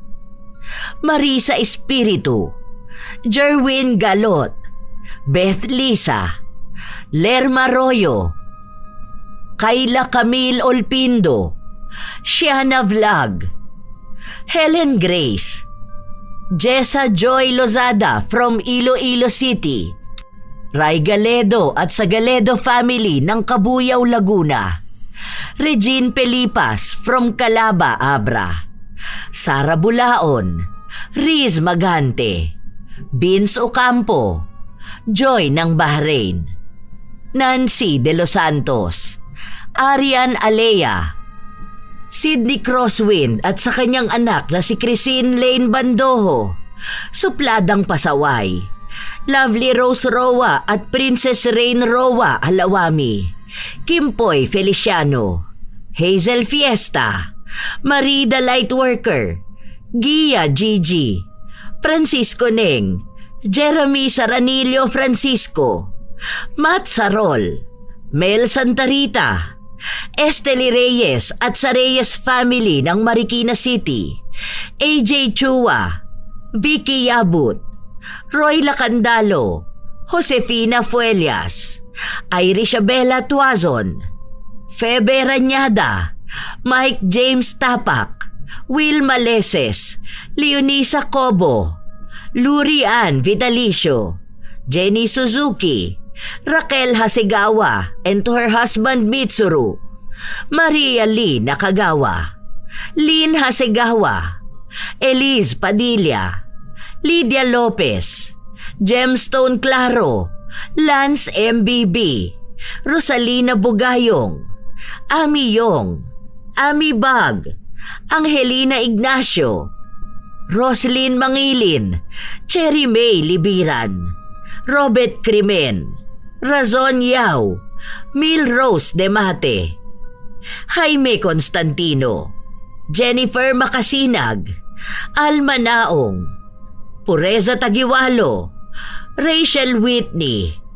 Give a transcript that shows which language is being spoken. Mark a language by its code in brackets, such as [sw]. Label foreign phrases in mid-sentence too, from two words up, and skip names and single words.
[tl] Marisa Espiritu, Jerwin Galot, Beth Lisa, Lerma Royo, Kayla Camille Olpindo, Shiana Vlog, Helen Grace, Jessa Joy Lozada from Iloilo City, Ray Galedo at sa Galedo family ng Cabuyao, Laguna, Regine Pelipas from Calaba, Abra, Sara Bulaon, Riz Magante, Vince Ocampo, Joy ng Bahrain, Nancy De Los Santos, Arian Alea, Sydney Crosswind at sa kanyang anak na si Christine Lane Bandoho, Supladang Pasaway, Lovely Rose Roa at Princess Rain Roa Alawami, Kimpoy Feliciano, Hazel Fiesta, Marida Lightworker, Gia Gigi, Francisco Neng, Jeremy Saranillo Francisco, Matt Sarol, Mel Santarita, Esteli Reyes at sa Reyes family ng Marikina City, AJ Chua, Vicky Yabut, Roy Lacandalo, Josefina Fuelias, Irish Abela Tuazon, Febe Ranyada, Mike James Tapak, Will Maleses, Leonisa Cobo, Lurian Vitalicio, [en] Jenny Suzuki, Raquel Hasegawa and to her husband Mitsuru, [tl] Maria Lee Nakagawa, Lynn Hasegawa, Elise Padilla, Lydia Lopez, Gemstone Claro, Lance MBB, Rosalina Bugayong, Ami Yong, Ami Bag, Angelina Ignacio, Roslyn Mangilin, Cherry May Libiran, Robert Crimen, Razon Yao, Mil Rose Demate, Jaime Constantino, Jennifer Makasinag, Alma Naong, Pureza Tagiwalo, Rachel Whitney,